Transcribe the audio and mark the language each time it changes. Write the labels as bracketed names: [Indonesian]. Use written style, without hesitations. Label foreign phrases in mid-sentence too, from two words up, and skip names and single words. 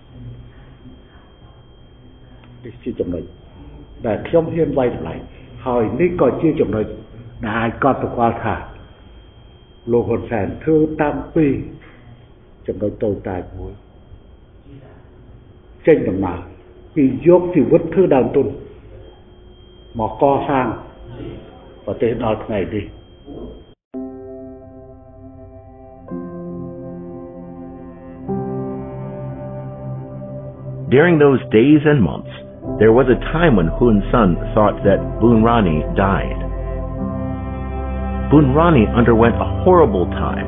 [Khmer] នេះជាចំណុចដែលខ្ញុំហ៊ានវាយតម្លៃហើយនេះក៏ជាចំណុចដែលអាចកត់សម្គាល់ថាលោកហ៊ុនសែនធ្វើតាំងពីចំណុចតូចតាចមួយចេញដំណើរពីយកជីវិតធ្វើដើមទុនមកកសាងប្រទេសដល់ថ្ងៃនេះ [English] During those days and months, There was a time when Hun Sen thought that Boon Rani died. Boon Rani underwent a horrible time.